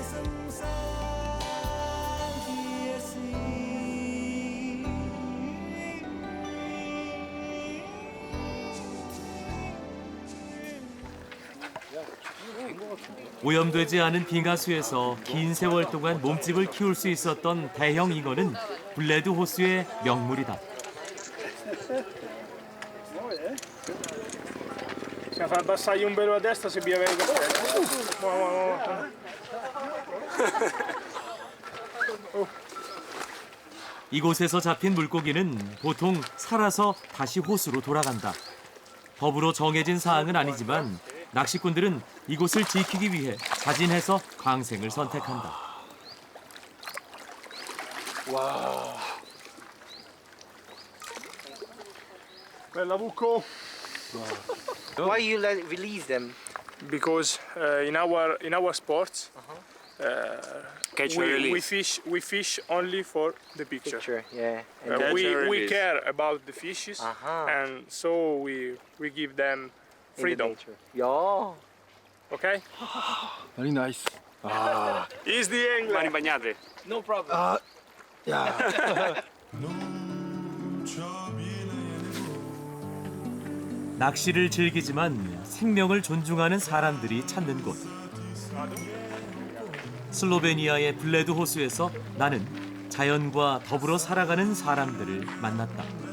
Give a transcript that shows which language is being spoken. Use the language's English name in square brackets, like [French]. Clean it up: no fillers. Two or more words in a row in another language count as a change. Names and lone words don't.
[Korean] 오염되지 않은 빙하수에서 긴 세월 동안 몸집을 키울 수 있었던 대형 잉어는 블레드 호수의 명물이다. [Italian] Fai abbassare un velo a destra se bevi il caffè. [Korean] 이곳에서 잡힌 물고기는 보통 살아서 다시 호수로 돌아간다. 법으로 정해진 사항은 아니지만 낚시꾼들은 이곳을 지키기 위해 자진해서 광생을 선택한다. [Italian] Wow. Bella buco. [English] Why you release them? Because in our sports Catch and we fish only for the picture. Picture, yeah. And Catch and We release. care about the fishes and so we give them freedom. Yeah. Okay? Very nice. Is the English? [Italian] Mani bagnate. [English] No problem. [Korean] 낚시를 즐기지만 생명을 존중하는 사람들이 찾는 곳. 슬로베니아의 블레드 호수에서 나는 자연과 더불어 살아가는 사람들을 만났다.